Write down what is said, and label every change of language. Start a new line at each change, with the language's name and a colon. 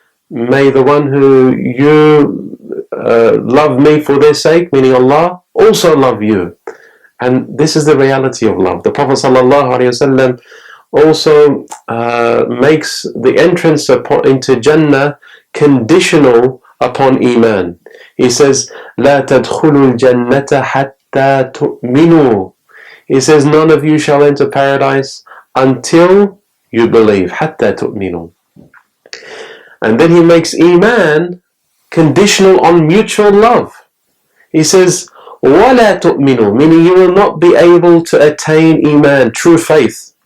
English: May the one who you love me for their sake, meaning Allah, also love you. And this is the reality of love. The Prophet ﷺ also makes the entrance into Jannah conditional upon Iman. He says,
Arabic: لا تدخلوا الجنة حتى تؤمنوا.
English: He says, none of you shall enter paradise until you believe.
Arabic: حتى تؤمنوا.
English: And then he makes Iman conditional on mutual love. He says,
Arabic: وَلَا تُؤْمِنُوا,
English: meaning you will not be able to attain Iman, true faith.